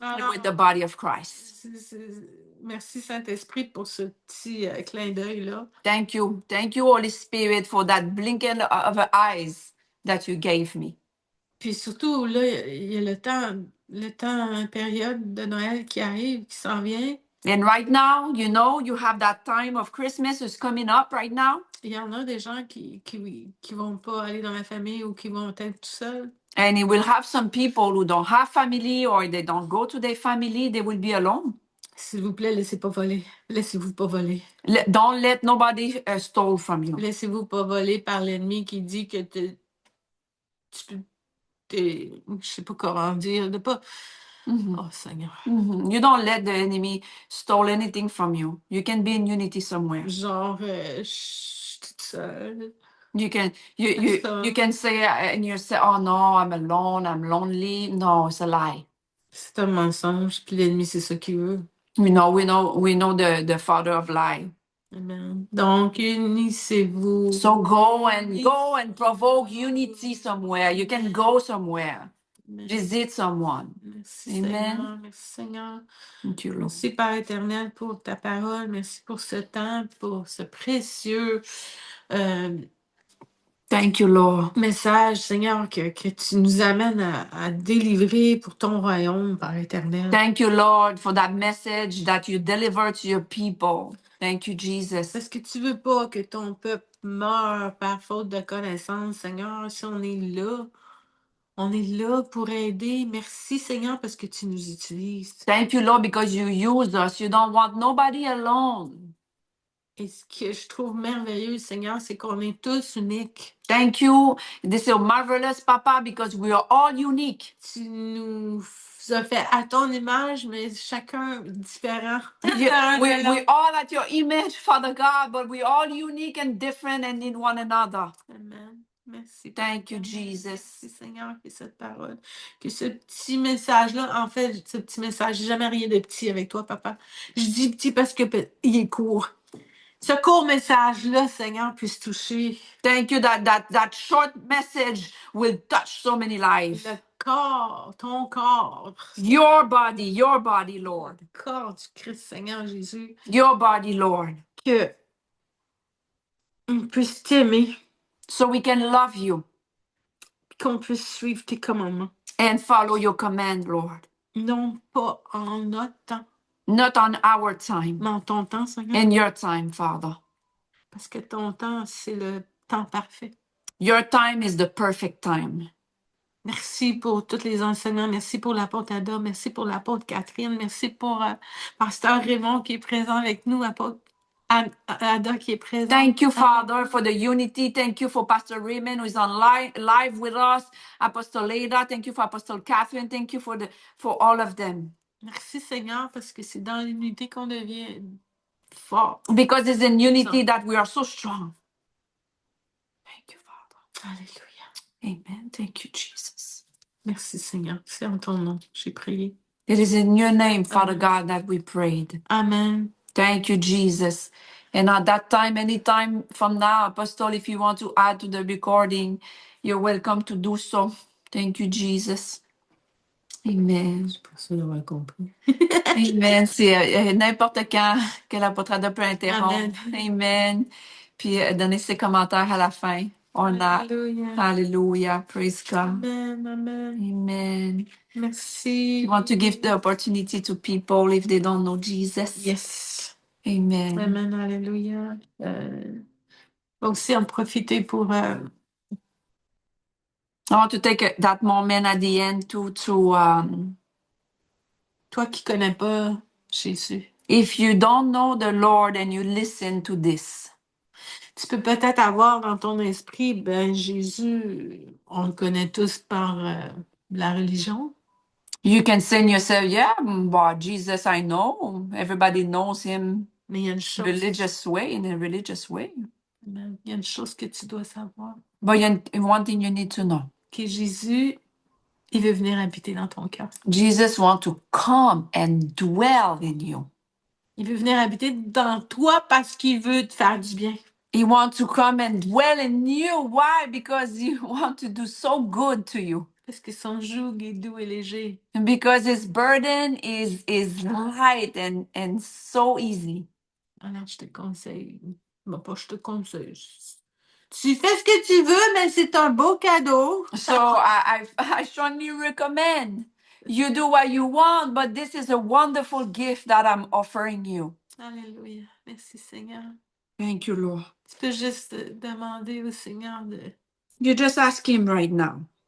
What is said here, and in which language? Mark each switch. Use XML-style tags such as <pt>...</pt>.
<en>with the body of Christ.</en> <fr>Merci Saint-Esprit pour ce petit clin d'œil-là.</fr> <en>Thank you. Thank you, Holy Spirit, for that blinking of the eyes that you gave me.</en> <fr>Puis surtout, là, il y a le temps, période de Noël qui arrive, qui s'en vient.</fr> <en>And right now, you know, you have that time of Christmas is coming up right now.</en> <fr>Il y en a des gens qui vont pas aller dans la famille ou qui vont être tout seuls.</fr> <en>And it will have some people who don't have family or they don't go to their family, they will be alone.</en> <fr>S'il vous plaît, laissez-vous pas voler.</fr> <en>Don't let nobody steal from you.</en> <fr>Laissez-vous pas voler par l'ennemi qui dit que je sais pas comment dire, de pas. Oh Seigneur.</fr> <en>You don't let the enemy steal anything from you. You can be in unity somewhere.</en> <fr>Genre, je suis toute seule.</fr> <en>You can say and you say, oh no, I'm alone, I'm lonely. No, it's a lie.</en> <fr>C'est un mensonge, puis l'ennemi, c'est ça qu'il veut.</fr> <en>We know the father of lie.</en> <fr>Amen. Donc, unissez-vous.</fr> <en>So go and provoke unity somewhere. You can go somewhere. Amen. Visit someone.</en> <fr>Merci, Amen. Seigneur. Merci, Seigneur.</fr> <en>Thank you, Lord.</en> <fr>Merci, Père éternel, pour ta parole. Merci pour ce temps, pour ce précieux</fr> <en>Thank you, Lord.</en> <fr>message, Seigneur, que tu nous amènes à délivrer pour ton royaume, Père éternel.</fr> <en>Thank you, Lord, for that message that you deliver to your people. Thank you, Jesus.</en> <fr>Parce que tu veux pas que ton peuple meure par faute de connaissance, Seigneur. Si on est là pour aider. Merci, Seigneur, parce que tu nous utilises.</fr> <en>Thank you, Lord, because you use us. You don't want nobody alone.</en> <fr>Et ce que je trouve merveilleux, Seigneur, c'est qu'on est tous uniques.</fr> <en>Thank you. This is marvelous, Papa, because we are all unique.</en> <fr>Tu nous as fait à ton image, mais chacun différent.</fr> <en>We all at your image, Father God, but we all unique and different and in one another.</en> <fr>Amen. Merci.</fr> <en>Thank you, Jesus.</en> <fr>Merci, Seigneur, que cette parole, que ce petit message-là, en fait, ce petit message, j'ai jamais rien de petit avec toi, Papa. Je dis petit parce que il est court. Ce court message-là, Seigneur, puisse toucher.</fr> <en>Thank you that short message will touch so many lives.</en> <fr>Le corps, ton corps.</fr> <en>Your body, Lord.</en> <fr>Le corps du Christ, Seigneur Jésus.</fr> <en>Your body, Lord.</en> <fr>Que on puisse t'aimer.</fr> <en>So we can love you.</en> <fr>Qu'on puisse suivre tes commandements.</fr> <en>And follow your command, Lord.</en> <fr>Non pas en notre temps.</fr> <en>Not on our time.</en> <fr>Mais en ton temps, Seigneur.</fr> <en>In your time, Father.</en> <fr>Parce que ton temps, c'est le temps parfait.</fr> <en>Your time is the perfect time.</en> <fr>Merci pour tous les enseignants. Merci pour l'apôtre Ada. Merci pour l'apôtre Catherine. Merci pour Pasteur Raymond qui est présent avec nous. Apôtre Ada qui est présent.</fr> <en>Thank you, Father, for the unity. Thank you for Pastor Raymond who is on live with us. Apostle Leda. Thank you for Apostle Catherine. Thank you for all of them.</en> <fr>Merci, Seigneur, parce que c'est dans l'unité qu'on devient fort.</fr> <en>Because it's in unity that we are so strong. Thank you, Father.</en> <fr>Alléluia.</fr> <en>Amen. Thank you, Jesus.</en> <fr>Merci, Seigneur. C'est en ton nom, j'ai prié.</fr> <en>It is in your name, Father God, that we prayed. Amen. Thank you, Jesus. And at that time, anytime from now, Apostle, if you want to add to the recording, you're welcome to do so. Thank you, Jesus. Amen.</en> <fr>Je pense d'avoir compris. Amen. C'est n'importe quand que l'apôtre Ada peut interrompre. Amen. Puis donner ses commentaires à la fin.</fr> <en>Or not. Hallelujah. Hallelujah. Praise God. Amen. Amen. Amen.</en> <fr>Merci.</fr> <en>You want to give the opportunity to people if they don't know Jesus. Yes. Amen.</en> <fr>Amen. Alléluia. Aussi en profiter pour</fr> <en>I want to take that moment at the end to</en> <fr>toi qui connais pas Jésus.</fr> <en>if you don't know the Lord and you listen to this.</en> <fr>Tu peux peut-être avoir dans ton esprit, ben Jésus, on le connaît tous par la religion.</fr> <en>You can say in yourself, yeah, well, Jesus, I know. Everybody knows him</en> <fr>Mais il y a une chose.</fr> <en>in a religious way.</en> <fr>Il y a une chose que tu dois savoir.</fr> <en>But one thing you need to know.</en> <fr>Que Jésus, il veut venir habiter dans ton cœur.</fr> <en>Jesus wants to come and dwell in you.</en> <fr>Il veut venir habiter dans toi parce qu'il veut te faire du bien.</fr> <en>He wants to come and dwell in you. Why? Because he wants to do so good to you.</en> <fr>Parce que son joug est doux et léger.</fr> <en>Because his burden is light and so easy.</en> <fr>Alors, je te conseille. Bon, pas je te conseille. Tu fais ce que tu veux, mais c'est un beau cadeau.</fr> <en>So I strongly recommend you do what you want, but this is a wonderful gift that I'm offering you.</en> <fr>Alléluia. Merci, Seigneur.</fr> <en>Thank you, Lord.</en> <fr>Tu peux juste demander au Seigneur</fr> <en>You just ask him right now.</en>